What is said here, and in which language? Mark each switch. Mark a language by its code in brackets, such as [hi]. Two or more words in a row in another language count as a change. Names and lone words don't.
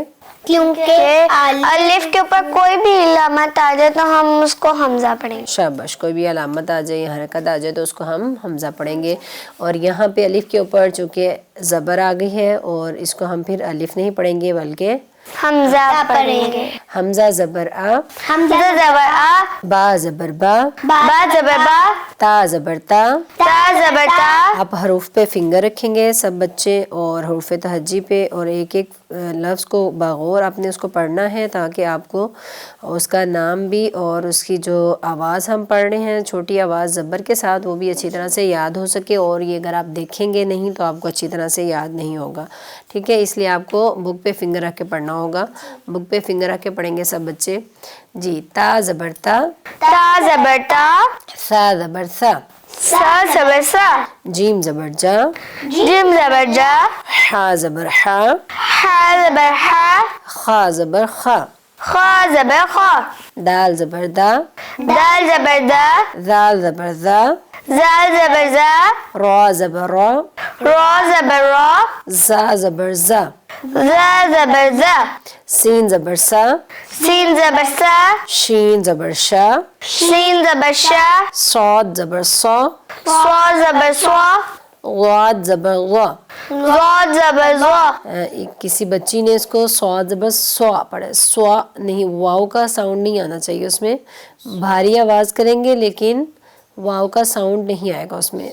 [ur] کیونکہ الف کے اوپر کوئی بھی علامت آ جائے تو ہم اس کو حمزہ پڑھیں گے۔ شاباش، کوئی بھی علامت آ جائے یا حرکت آ جائے تو اس کو ہم حمزہ پڑھیں گے، اور یہاں پہ الف کے اوپر چونکہ زبر آ گئی ہے اور اس کو ہم پھر الف نہیں پڑھیں گے بلکہ حمزہ پڑھیں گے۔ حمزہ زبر آ۔ حمزہ زبر آ۔ با زبر با۔ با زبر با۔ تا زبر تا۔ تا زبر تا۔ آپ حروف پہ فنگر رکھیں گے سب بچے اور حروف تہجی پہ، اور ایک ایک لفظ کو بغور آپ نے اس کو پڑھنا ہے تاکہ آپ کو اس کا نام بھی اور اس کی جو آواز ہم پڑھ رہے ہیں چھوٹی آواز زبر کے ساتھ وہ بھی اچھی طرح سے یاد ہو سکے، اور یہ اگر آپ دیکھیں گے نہیں تو آپ کو اچھی طرح سے یاد نہیں ہوگا، ٹھیک ہے؟ اس لیے آپ کو بک پہ فنگر رکھ کے پڑھنا ہوگا، بک پہ فنگر رکھ کے پڑھیں گے سب بچے۔ جی تا زبر تا۔ تا زبر تا۔ سا زبر سا۔ سا زبر سا۔ جیم زبر جا۔ جیم زبر جا۔ حا زبر حا۔ حا زبر حا۔ خا زبر خا۔ خا زبر خا۔ دال زبر دا۔ دال زبر دا۔ زال زبر زا۔ زال زبر زا۔ را زبر را۔ را زبر را۔ زا زبر زا۔ ز زبر ز، سین زبر سا، سین زبر سا، شین زبر شا، شین زبر شا، صاد زبر صا، صاد زبر صا، غاد زبر غا. ضاد زبر ضا. کسی بچی نے اس کو صاد زبر سوا پڑھا، سوا نہیں، واو کا ساؤنڈ نہیں آنا چاہیے اس میں، بھاری آواز کریں گے لیکن واو کا ساؤنڈ نہیں آئے گا اس میں.